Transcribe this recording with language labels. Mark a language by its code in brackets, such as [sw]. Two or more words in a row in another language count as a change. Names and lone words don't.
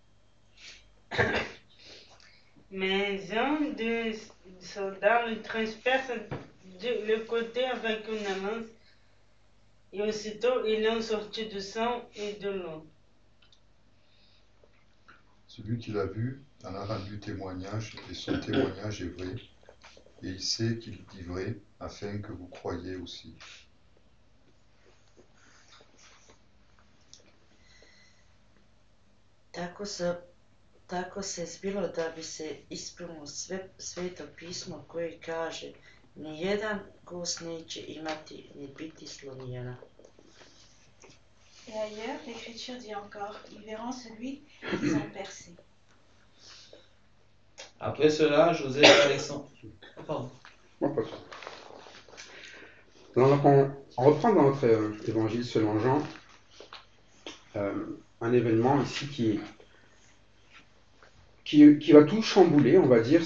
[fr] Mais un des soldats le transperce le côté avec une lance, et aussitôt il en sortit du sang et de l'eau. Celui qui l'a vu en a rendu témoignage, et son témoignage est vrai, et il sait qu'il dit vrai, afin que vous croyiez aussi. [hr] Tako se zbilo da bi se ispunilo sveto pismo koje kaže nijedan kost neće imati ni biti slomljena. [fr] Et ailleurs, l'Écriture dit encore, ils verront celui qu'ils ont percé. Après cela, Joseph et Alexandre... Oh, pardon. Bon, pas trop. Donc, on reprend dans notre évangile selon Jean un événement ici qui va tout chambouler, on va dire.